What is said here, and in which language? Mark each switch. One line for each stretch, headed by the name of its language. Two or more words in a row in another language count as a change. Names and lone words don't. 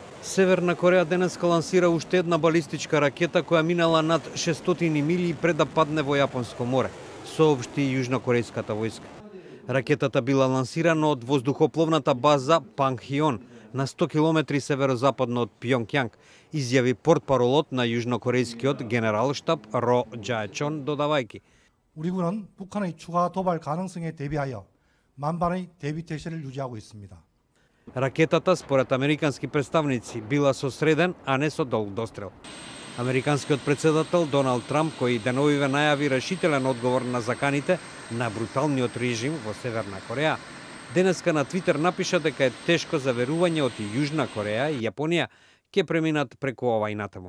Macedonian: Северна Кореја денеска лансира уште една балистичка ракета која минала над 600 милји пред да падне во Јапонско море, соопшти јужнокорејската војска. Ракетата била лансирана од воздухопловната база Пангхион на 100 километри северозападно од Пјонгјанг, изјави портпаролот на јужнокорејскиот генералштаб Ро Џаечон, додавајќи:
Korean: 우리군은 북한의 추가 도발 가능성에 대비하여 만반의 대비 태세를 유지하고 있습니다.
Macedonian: Ракетата, според американски представници, била со среден, а не со долг дострел. Американскиот председател Доналд Трамп, кој деновиве најави решителен одговор на заканите на бруталниот режим во Северна Кореја, денеска на Твитер напиша дека е тешко за верување од Јужна Кореја и Јапонија ќе преминат преку ова инатаму.